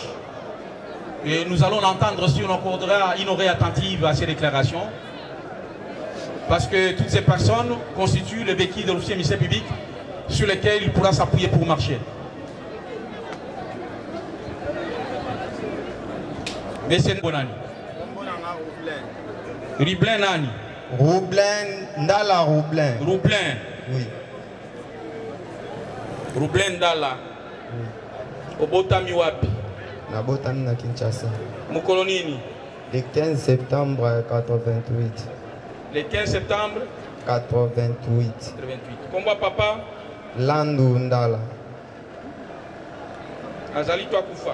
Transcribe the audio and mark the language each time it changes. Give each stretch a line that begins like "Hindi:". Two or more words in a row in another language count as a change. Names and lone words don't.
French: Et nous allons l'entendre si on accordera une oreille attentive à ces déclarations. Parce que toutes ces personnes constituent le béquille de l'officier ministère public sur lesquels il pourra s'appuyer pour marcher. Monsieur Bonani. Rublin Nani. Rublin, Ndala Rublin. Rublin. Oui. Rublin Ndala. Oui.
Lingala: Obotami wapi? Nabotami na Kinshasa. Mukolo nini?
French: Le 15 septembre 88. Le 15 septembre 88.
Lingala: Komba papa? Landu Ndala. Azali to akufa.